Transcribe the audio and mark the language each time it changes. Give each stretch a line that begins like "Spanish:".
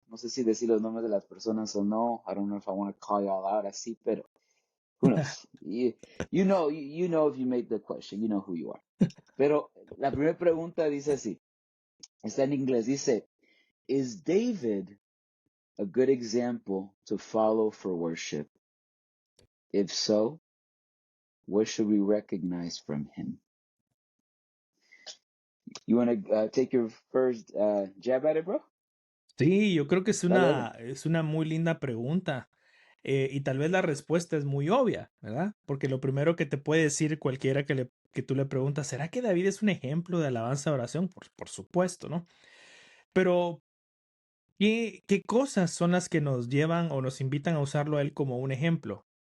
Spanish: No sé si decir los nombres de las personas o no.
English: I don't know if I want to call y'all out
Spanish: así, pero
English: who knows? You know if you made the question, you know who you are.
Spanish: Pero la primera pregunta dice así, está en inglés, dice,
English: is David a good example to follow for worship? If so, what should we recognize from him? You want to take your first jab at it, bro?
Spanish: Sí, yo creo que Dale, dale. es una muy linda pregunta. Y tal vez la respuesta es muy obvia, ¿verdad? Porque lo primero que te puede decir cualquiera que tú le preguntas, ¿será que David es un ejemplo de alabanza oración? Por supuesto, ¿no? Pero, ¿qué cosas son las que nos llevan o nos invitan a usarlo a él como un ejemplo?